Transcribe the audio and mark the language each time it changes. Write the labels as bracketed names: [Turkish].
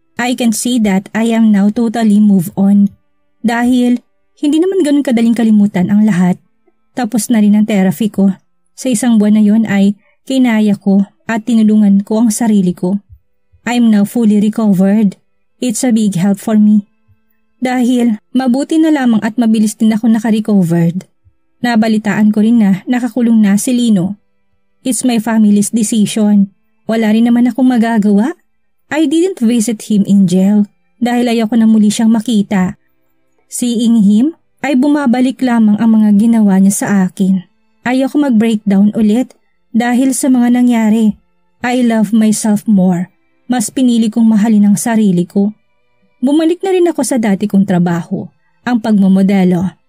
[English] I can see that I am now totally move on. [Filipino] Dahil hindi naman ganun kadaling kalimutan ang lahat. Tapos na rin ang therapy ko. Sa 1 buwan na yon ay kinaya ko at tinulungan ko ang sarili ko. [English] I'm now fully recovered. It's a big help for me. [Filipino] Dahil mabuti na lamang at mabilis din ako naka-recovered. Nabalitaan ko rin na nakakulong na si Lino. [English] It's my family's decision. [Filipino] Wala rin naman akong magagawa. [English] I didn't visit him in jail dahil ayoko na muli siyang makita. [Filipino] Seeing him ay bumabalik lamang ang mga ginawa niya sa akin. Ayoko mag-breakdown ulit dahil sa mga nangyari. I love myself more. Mas pinili kong mahalin ang sarili ko. Bumalik na rin ako sa dati kong trabaho, ang pagmamodelo.